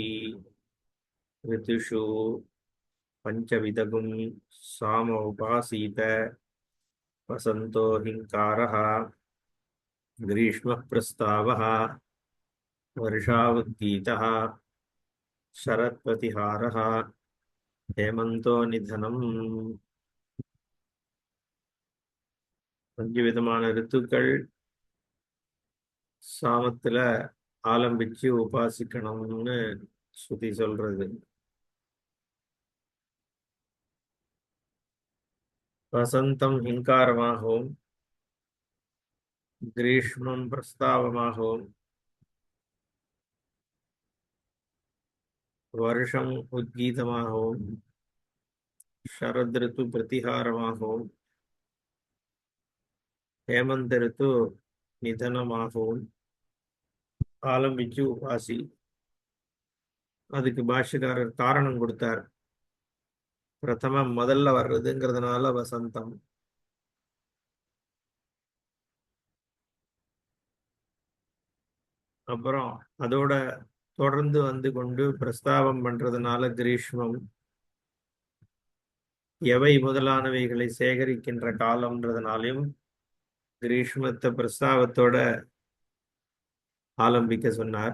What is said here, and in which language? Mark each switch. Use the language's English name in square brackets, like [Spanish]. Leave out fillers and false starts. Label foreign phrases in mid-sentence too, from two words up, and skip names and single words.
[Sanskrit] ऋतुषु पञ्चविदगुं साम उपासीत वसन्तो हिंकारः ग्रीष्मः प्रस्तावः वर्षावद्गीतः शरत्प्रतिहारः हेमंतो निधनम्. [Tamil] 5 விதமான ரித்துக்கள் சாமத்துல ஆலம்பிச்சு உபாசிக்கணும்னு ஸ்ருதி சொல்றது. வசந்தம் ஹிங்காரமாகவும் கிரீஷ்மம் பிரஸ்தாவமாகவும் வருஷம் உத்கீதமாகவும் [Sanskrit] शरद ऋतु [Tamil] प्रतिहारमाகவும் [Sanskrit] हेमंत ऋतु [Tamil] நிதனமாகவும் ஆலம்பிச்சு உபாசி. அதுக்கு பாஷ்யக்காரர் காரணம் கொடுத்தார். பிரதமம் முதல்ல வர்றதுங்கிறதுனால வசந்தம், அப்புறம் அதோட தொடர்ந்து வந்து கொண்டு பிரஸ்தாபம் பண்றதுனால கிரீஷ்மம், எவை முதலானவைகளை சேகரிக்கின்ற காலம்ன்றதுனாலையும் கிரீஷ்மத்தை பிரஸ்தாபத்தோட ஆலம்பிக்க சொன்னார்.